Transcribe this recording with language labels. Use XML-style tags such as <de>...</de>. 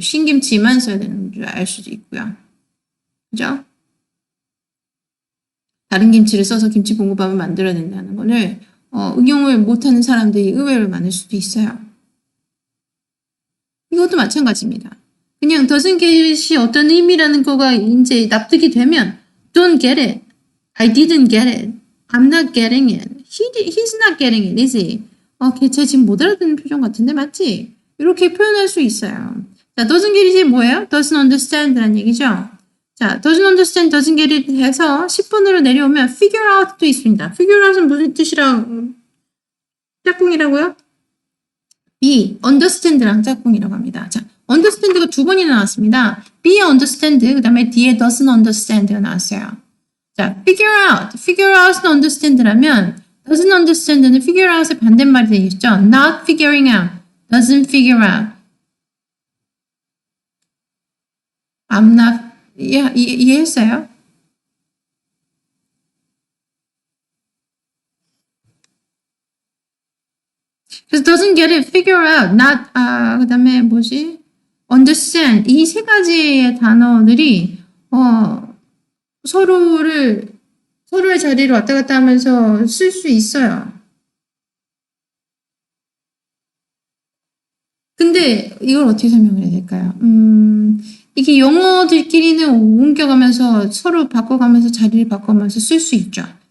<ko>신김치만 써야 되는 줄 알 수도 있고요. 그죠? 다른 김치를 써서 김치볶음밥을 만들어야 된다는 거를 응용을 못하는 사람들이 의외로 많을 수도 있어요. 이것도 마찬가지입니다. 그냥</ko> <en>doesn't get이</en> <ko>어떤 의미라는 거가 이제 납득이 되면</ko> <en>don't get it, I didn't get it, I'm not getting it, he's not getting it, is he?</en> <ko>걔 지금 못 알아듣는 표정 같은데 맞지? 이렇게 표현할 수 있어요. 자, doesn't get it이 뭐예요? doesn't understand라는 얘기죠. 자, doesn't understand, doesn't get it 해서 10번으로 내려오면 figure out도 있습니다. figure out은 무슨 뜻이랑 짝꿍이라고요? be, understand랑 짝꿍이라고 합니다. 자, understand가 두 번이나 나왔습니다. be understand, 그 다음에 뒤에 doesn't understand가 나왔어요. 자, figure out은 understand라면 doesn't understand는 figure out의 반대말이 되겠죠.</ko> <en>not figuring out, doesn't figure out. I'm not,</en> <ko>이해했어요? 그래서</ko> <en>doesn't get it, figure out, not,</en> <ko>그 다음에 뭐지?</ko> <en>understand.</en> <ko>이 세 가지의 단어들이, 서로의 자리를 왔다 갔다 하면서 쓸 수 있어요. 근데 이걸 어떻게 설명을 해야 될까요? 이게 영어들끼리는 옮겨가면서 서로 바꿔가면서 자리를 바꿔가면서 쓸 수 있죠.</ko>